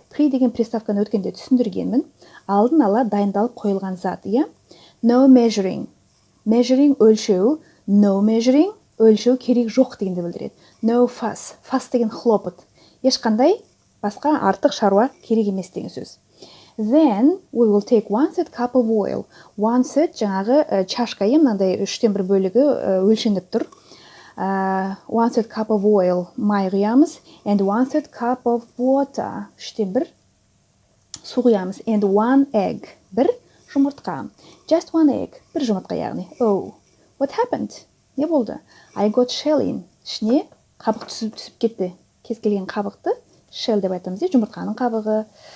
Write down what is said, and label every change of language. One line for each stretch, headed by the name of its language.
Kazakh: Pre деген приставканы өткенде түсіндіргенмін. Алдын ала дайындалып қойылған зат, иә?
English: No measuring.
Kazakh: Measuring өлшеу.
English: No measuring
Kazakh: өлшеу керек жоқ дегенді білдіреді.
English: No fuss.
Kazakh: Fuss деген
Russian: хлопот.
Kazakh: Ешқандай басқа артық шаруа керек емес деген сөз.
English: Then we will take 1/3 cup of oil.
Kazakh: 1/3 жаңағы чашка, мынандай 3/1 бөлігі өлшеніп тұр.
English: 1/3 cup of oil
Kazakh: май құямыз,
English: and 1/3 cup of water 3/1
Kazakh: су құямыз,
English: and 1 egg
Kazakh: бір жұмыртқа.
English: Just 1 egg
Kazakh: бір жұмыртқа яғни.
English: Oh, what happened?
Kazakh: Не болды?
English: I got shell in.
Kazakh: Ішіне қабық түсіп кетті. Кез келген қабықты shell деп айтамыз, жұмыртқаның қабығы.